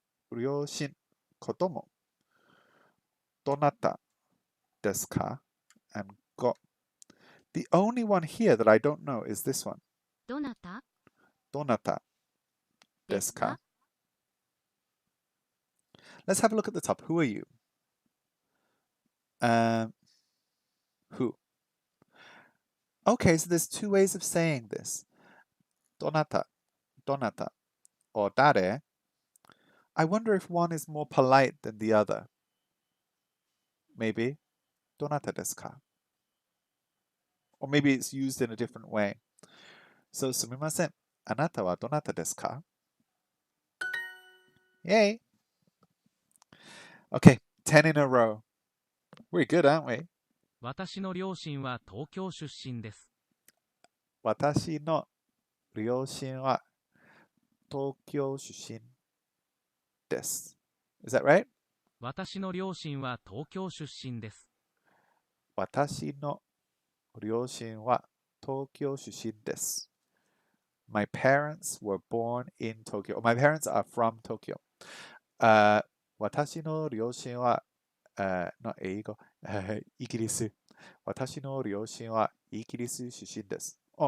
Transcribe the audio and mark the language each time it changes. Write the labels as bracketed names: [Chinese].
[Japanese] 両親、子供、どなたですか? [English] And ご。 The only one here that I don't know is this one. [Japanese] どなたどなたでですすか? か? [English] Let's have a look at the top. Who are you? Who? Okay, so there's two ways of saying this. どなた or 誰 I wonder if one is more polite than the other. Maybe. [Japanese] どなたですか? [English] Or maybe it's used in a different way. [Japanese] So, すみません。あなたはどなたですか? [English] Yay! Okay, 10 in a row. We're good, aren't we? [Japanese] 私の両親は東京出身です。私の両親は東京出身です. [English] Is that right? [Japanese] 私の両親は東京出身です。私の両親は東京出身です。 [English] My parents were born in Tokyo. My parents are from Tokyo. [Japanese] 私の両親は、の英語、イギリス。私の両親はイギリス出身です。